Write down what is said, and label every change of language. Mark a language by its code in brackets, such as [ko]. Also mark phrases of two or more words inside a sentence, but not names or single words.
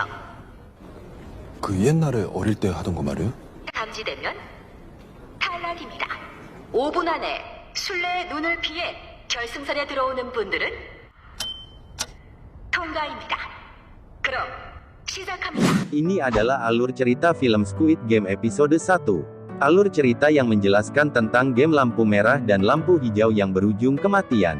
[ko] 그 옛날에 어릴 때 하던 거 말이에요? 감지되면 탈락입니다. 5분 안에 술래의 눈을 피해 결승선에 들어오는 분들은 통과입니다. 그럼 시작합니다. [id] Ini adalah alur cerita film Squid Game episode 1. Alur cerita yang menjelaskan tentang game lampu merah dan lampu hijau yang berujung kematian.